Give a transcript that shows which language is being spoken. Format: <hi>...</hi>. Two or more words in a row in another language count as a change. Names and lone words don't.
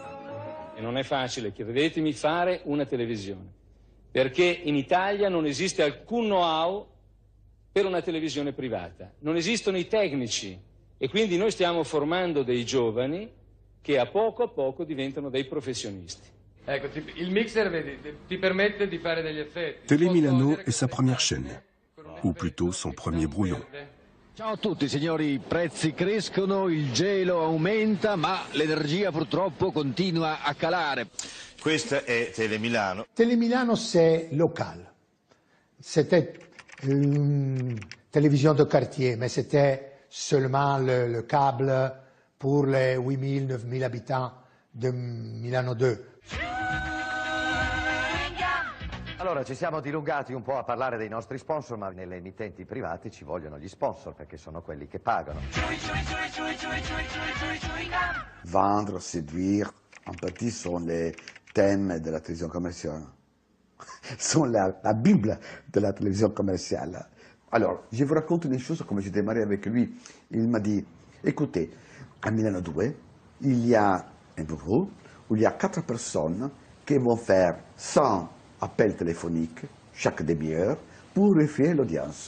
<it>E non è facile, credetemi, fare una televisione, perché in Italia non esiste alcun know-how per una televisione privata. Non esistono i tecnici e quindi noi stiamo formando dei giovani che a poco diventano dei professionisti. Ecco, il mixer, vedi, ti permette di fare degli effetti.</it> <fr>Télé Milano est sa première chaîne, ou plutôt son premier brouillon.</fr> <it>Ciao a tutti signori, i prezzi crescono, il gelo aumenta, ma l'energia purtroppo continua a calare. Questa è Télé Milano.</it> <fr>Télé Milano, c'est local. C'était une télévision de quartier, mais c'était seulement le câble pour les 8000, 9000 habitants de Milano 2.</fr> <it>Allora, ci siamo dilungati un po' a parlare dei nostri sponsor, ma nelle emittenti private ci vogliono gli sponsor, perché sono quelli che pagano.</it> <fr>Vendre, séduire, en petit sont les thèmes de la télévision commerciale. Sont la Bible de la télévision commerciale. Alors, je vous raconte une chose, comme j'ai démarré avec lui. Il m'a dit, écoutez, à Milano 2, il y a un bureau où il y a 4 personnes qui vont faire 100 appels téléphoniques chaque demi-heure pour vérifier l'audience.</fr>